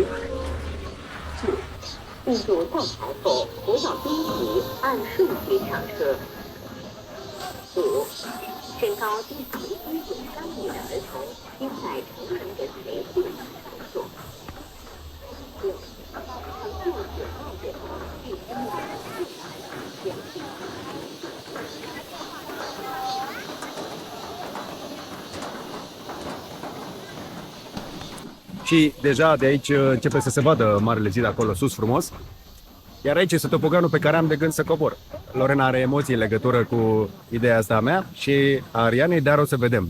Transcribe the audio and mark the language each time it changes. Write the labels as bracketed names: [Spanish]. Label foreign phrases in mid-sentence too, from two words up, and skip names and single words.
[Chinese] 四、进入站台后不要拥挤，按顺序上车。五、身高低于1.3米的儿童应在成人人陪护的场所。六、乘坐者必须要自然前进。 [Romanian] Și deja de aici începe să se vadă Marele Zid acolo sus frumos. Iar aici este topoganul pe care am de gând să cobor. Lorena are emoții în legătură cu ideea asta a mea și a Arianei, dar o să vedem.